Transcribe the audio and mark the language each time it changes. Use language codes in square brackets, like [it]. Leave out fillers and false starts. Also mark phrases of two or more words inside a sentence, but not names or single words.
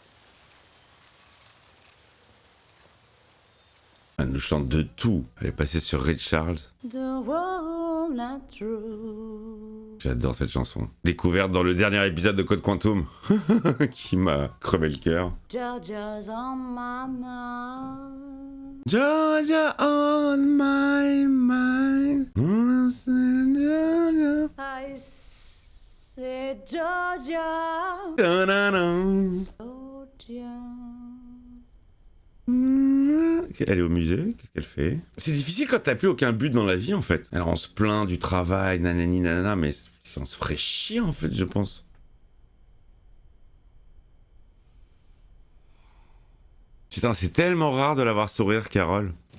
[fr] Elle nous chante de tout. Elle est passée sur Ray Charles. J'adore cette chanson. Découverte dans le dernier épisode de Code Quantum. Qui m'a crevé le cœur. [en] Georgia's on my mind. Georgia on my mind. Georgia. I said Georgia. Ta-da-da. Georgia. [fr] Elle est au musée, qu'est-ce qu'elle fait? C'est difficile quand t'as plus aucun but dans la vie en fait. Alors on se plaint du travail, nanani nanana, mais on se ferait chier en fait, je pense. Putain, c'est tellement rare de la voir sourire, Carole.